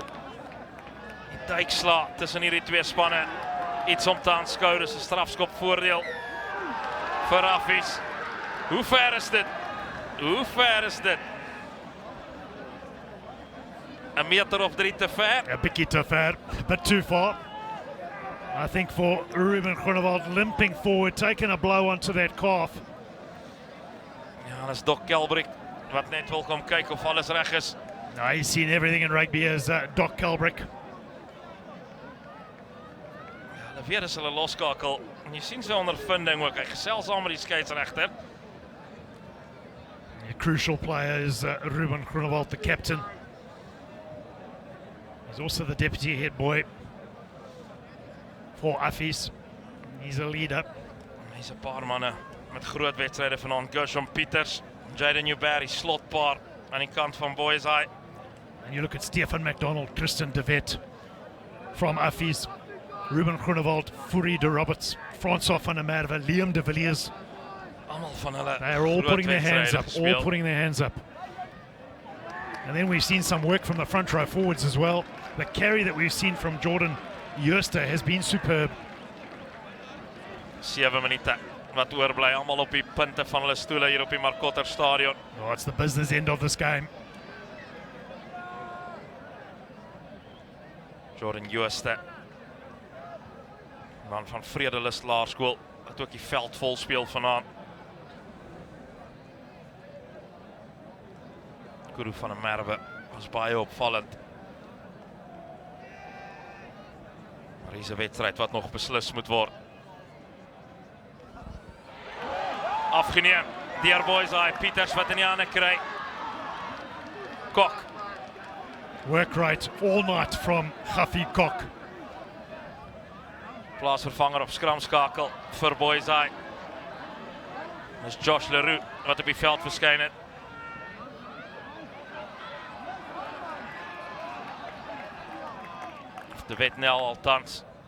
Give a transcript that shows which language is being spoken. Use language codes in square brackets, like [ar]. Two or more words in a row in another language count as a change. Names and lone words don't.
[af] Die duiksla tussen hierdie twee spanne. Iets om te aanskou, dis 'n strafskopvoordeel vir Affies. Hoe ver is dit? Hoe ver is dit? 'n meter of 3 te ver? [en] A bit too far, but too far. I think for Ruben Groenewald limping forward, taking a blow onto that calf. [af] Ja, dis Doc Kelbrick wat net wil kom kyk of alles reg is. [en] Now he's seen everything in rugby as Doc Kelbrick. [af] Hulle weet as hulle loskakel. En jy sien sy ondervinding ook. Hy gesels saam met die skeieregter. [en] A crucial player is Ruben Groenewald, the captain. He's also the deputy head boy for Affies. He's a leader. [af] Hy's 'n paar manne met groot wedstryde vanaand. Gershom Pieters, Jaden Joubert, die slotpaar aan die kant van Boyseye. [en] And you look at Stefan McDonald, Tristan de Wet from Affies, Ruben Groenewald, Fourie de Roberts, François van der Merwe, Liam de Villiers. [af] Almal van hulle. [en] They are all [af] groot [en] putting their hands [af] wedstryde [en] up, [af] gespeel. [en] all putting their hands up. And then we've seen some work from the front row forwards as well. The carry that we've seen from Jordan Jooste has been superb. [af] 7 minute wat oorbly, almal op die punte van hulle stoele hier op die Marcotter Stadion. [en] Oh, it's the business end of this game. Jordan Jooste. [af] Man van Vredelust Laerskool wat ook die veld vol speel vanaand. Guru van der Merwe was baie opvallend. Maar hier is 'n wedstryd wat nog beslis moet word. Afgeneem deur Boyseye. Pieters wat in die hande kry. Kok. [en] Work rate all night from Ghafi Kok. [af] Plaasvervanger op skramskakel vir Boyseye. Dis Josh Leroux wat op die veld verskyn het. De Wet Nel althans.